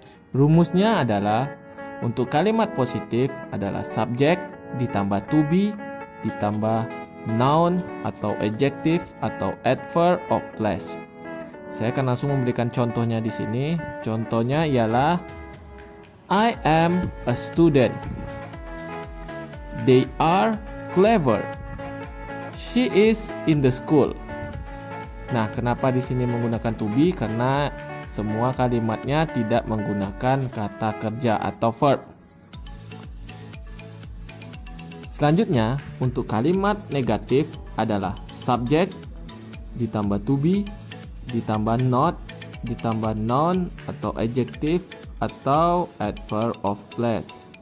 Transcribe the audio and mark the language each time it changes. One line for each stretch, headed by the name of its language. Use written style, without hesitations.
Indonesian: Rumusnya adalah untuk kalimat positif adalah subjek ditambah to be ditambah noun atau adjective atau adverb of place. Saya akan langsung memberikan contohnya di sini. Contohnya ialah
English: I am a student. They are clever. She is in the school.
Indonesian: Nah, kenapa di sini menggunakan to be? Karena semua kalimatnya tidak menggunakan kata kerja atau verb. Selanjutnya, untuk kalimat negatif adalah subject ditambah to be, ditambah not, ditambah noun atau adjective atau adverb of place.